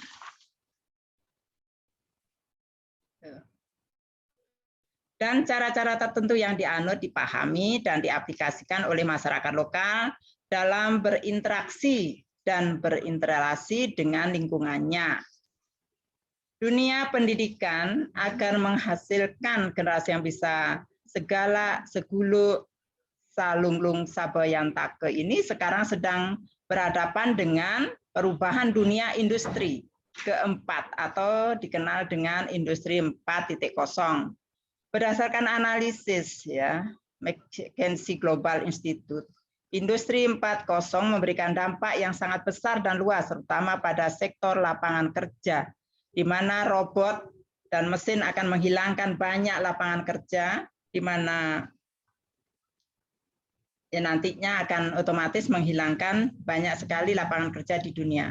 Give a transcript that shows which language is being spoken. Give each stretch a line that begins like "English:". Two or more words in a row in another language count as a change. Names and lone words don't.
Indonesian: Dan cara-cara tertentu yang dianut, dipahami, dan diaplikasikan oleh masyarakat lokal dalam berinteraksi dan berinteraksi dengan lingkungannya. Dunia pendidikan agar menghasilkan generasi yang bisa segala
Balinese: seguluk salunglung sabayantake
Indonesian: ini sekarang sedang berhadapan dengan perubahan dunia industri keempat atau dikenal dengan industri 4.0. Berdasarkan analisis ya McKinsey Global Institute, industri 4.0 memberikan dampak yang sangat besar dan luas terutama pada sektor lapangan kerja, di mana robot dan mesin akan menghilangkan banyak lapangan kerja, di mana ya nantinya akan otomatis menghilangkan banyak sekali lapangan kerja di dunia.